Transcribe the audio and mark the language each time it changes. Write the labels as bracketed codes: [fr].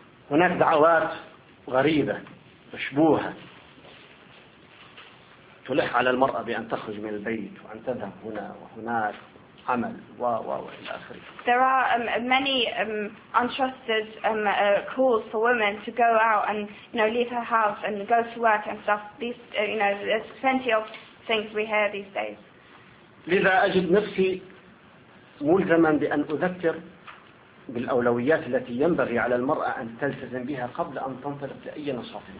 [ar] هناك دعوات غريبة مشبوهة تلح على المرأة بأن تخرج من البيت وأن تذهب هنا وهناك عمل وإلى آخره. [en] There are many untrusted calls for women to go out and leave her house and go to work and stuff. These there's plenty of things we hear these days. [ar] لذا أجد نفسي ملزما بأن أذكر بالأولويات التي ينبغي على المرأة أن تلتزم بها قبل أن تنطلق لأي نشاط.